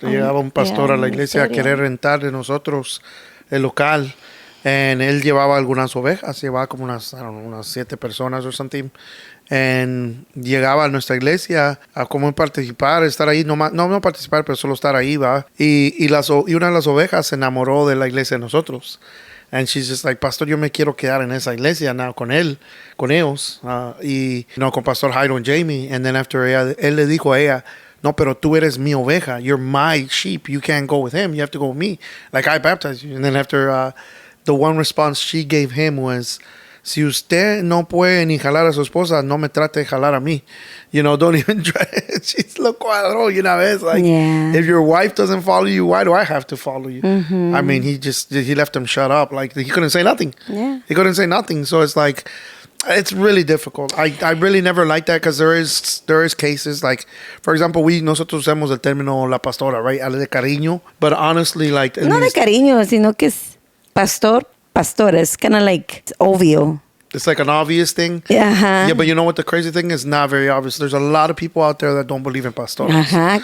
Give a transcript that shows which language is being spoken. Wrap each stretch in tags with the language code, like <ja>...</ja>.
<es>Llegaba un pastor a la iglesia a querer rentar de nosotros el local, and él llevaba algunas ovejas, llevaba como unas 7 personas</es> <en>or something,</en> <es>and llegaba a nuestra iglesia a como participar, estar ahí, no participar, pero solo estar ahí, va, y una de las ovejas se enamoró de la iglesia de nosotros,</es> <en>and she's just like,</en> <es>pastor, yo me quiero quedar en esa iglesia now con ellos, y con Pastor Jairo y Jamie,</es> <en>and then after</en> <es>él le dijo a ella, no, pero tú eres mi oveja.</es> <en>You're my sheep. You can't go with him. You have to go with me. Like I baptized you. And then after the one response she gave him was,</en> <es>si usted no puede ni jalar a su esposa, no me trate de jalar a mí.</es> <en>You know, don't even try. She's</en> <es>lo cuadro,</es> <en>you know. It's like, if your wife doesn't follow you, why do I have to follow you? Mm-hmm. I mean, he left him shut up. Like, he couldn't say nothing. Yeah. He couldn't say nothing. So it's like, it's really difficult. I really never like that because there is cases like, for example,</en> <es>nosotros usamos el término la pastora,</es> <en>right?</en> <es>De cariño,</es> <en>but honestly, like</en> <es>no de cariño, sino que es pastor.</es> <en>It's kind of like obvio. It's like an obvious thing. Uh-huh. Yeah, but you know what the crazy thing is? Not very obvious. There's a lot of people out there that don't believe in pastores.</en>